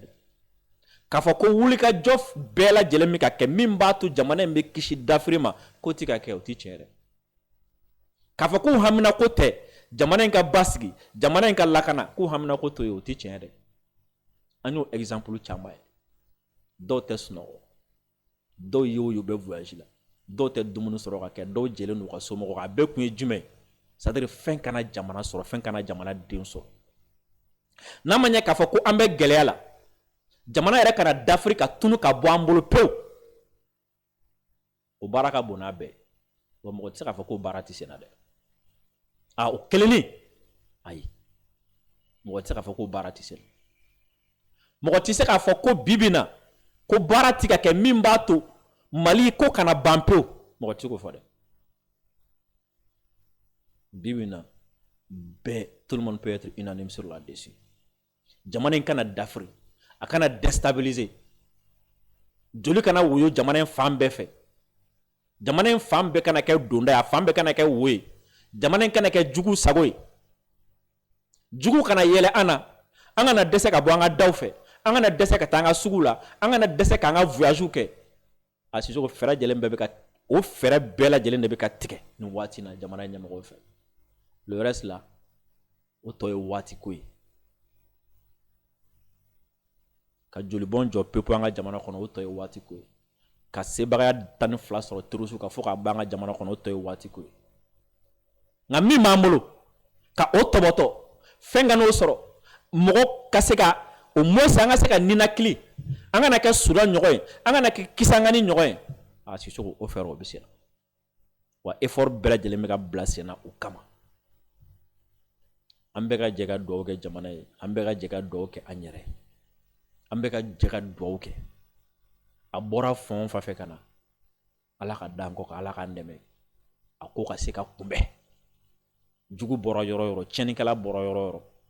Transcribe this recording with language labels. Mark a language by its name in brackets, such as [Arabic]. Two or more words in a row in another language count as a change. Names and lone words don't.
[Bambara] dɛ k'a fɔ ko wulikajɔ bɛɛ lajɛlen bɛ ka kɛ min b'a to jamana in bɛ kisi dafiri ma k'o tɛ ka kɛ o tɛ tiɲɛ dɛ k'a fɔ k'u hamina ko tɛ jamana in ka basigi jamana in ka lakana k'u hamina ko to ye o tɛ tiɲɛ dɛ an y'o exemple caman ye dɔw tɛ sunɔgɔ dɔw ye o ye u bɛ voyage la dɔw tɛ dumuni sɔrɔ ka kɛ dɔw jɛlen n'u ka somɔgɔw kan a bɛɛ kun ye jumɛn c'est-à-dire fɛn kana jamana sɔrɔ fɛn kana jamana den sɔrɔ n'a ma ɲɛ k'a fɔ ko an bɛ gɛlɛya la jamana yɛrɛ kana dafiri ka tunu ka bɔ an bolo pewu o baara ka bon n'a bɛɛ wa mɔgɔ tɛ se k'a fɔ ko baara tɛ sen na dɛ a o kelenni ayi mɔgɔ tɛ se k'a fɔ ko baara tɛ sen na mɔgɔ tɛ se k'a fɔ ko bibi na ko baara tɛ ka kɛ min b'a to Mali ko kana ban pewu mɔgɔ tɛ se k'o fɔ dɛ bibi na bɛɛ [French] tout le monde peut être unanime sur là-dessus [Bambara] jamana in kana dafiri a kana déstabiliser joli kana woyo jamana in fan bɛɛ fɛ jamana in fan bɛɛ kana kɛ donda ye a fan bɛɛ kana kɛ wo ye jamana in kana kɛ jugu sago ye jugu kana yele ana an kana dɛsɛ ka bɔ an ka daw fɛ an kana dɛsɛ ka taa an ka sugu la an kana dɛsɛ k'an ka voyage kɛ a Sisoko fɛɛrɛ lajɛlen bɛɛ bɛ ka o fɛɛrɛ bɛɛ lajɛlen de bɛ ka tigɛ nin waati na jamana ɲɛmɔgɔw fɛ [French] le reste là [Bambara] o tɔ ye waati ko ye ka jolibɔn jɔ pepu an ka jamana kɔnɔ o tɔ ye waati ko ye ka sebagaya 12 sɔrɔ terroristes ka fɔ ka ban an ka jamana kɔnɔ o tɔ ye waati ko ye nka min b'an bolo ka o tɔbɔtɔ fɛn ka n'o sɔrɔ mɔgɔ ka se ka [French] au moins [Bambara] an ka se ka ninakili an kana kɛ Sudan ɲɔgɔn ye an kana kɛ Kisangani ɲɔgɔn ye a Sisoko o fɛɛrɛ o bɛ sen na wa effort bɛɛ lajɛlen bɛ ka bila sen na o kama an bɛɛ ka jɛ ka dugawu kɛ jamana ye an bɛɛ ka jɛ ka dugawu kɛ an yɛrɛ an bɛɛ ka jɛ ka dugawu kɛ a bɔra fɛn o fɛn fɛ ka na Ala ka d'an kɔ ka Ala k'an dɛmɛ a ko ka se ka kunbɛn jugu bɔra yɔrɔ o yɔrɔ tiɲɛnikɛla bɔra yɔrɔ o yɔrɔ